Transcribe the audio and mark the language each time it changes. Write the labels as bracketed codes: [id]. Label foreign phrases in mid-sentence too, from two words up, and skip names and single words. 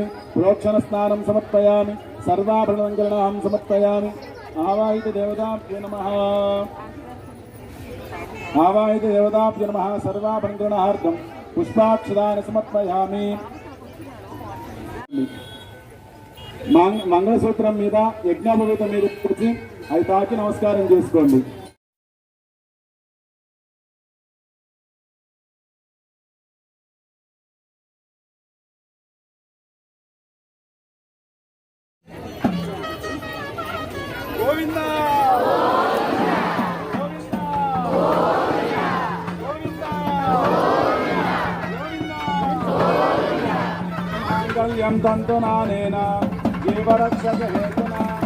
[sa] प्रोक्षणस्नानं समर्पयामि। सर्वाभरणमङ्गलनां समर्पयामि। आवाहित देवताभ्यो नमः। आवाहित देवताभ्यो नमः। सर्वाभरणग्रहणार्थं पुष्पाक्षदानि समर्पयामि। [te] మంగళసూత్రం మీద యజ్ఞోపవీతం మీద కూర్చి అవి తాకి నమస్కారం చేసుకోండి. [sa] గోవిందా మాంగళ్యం తంతునానేన జీవరక్షక హేతునా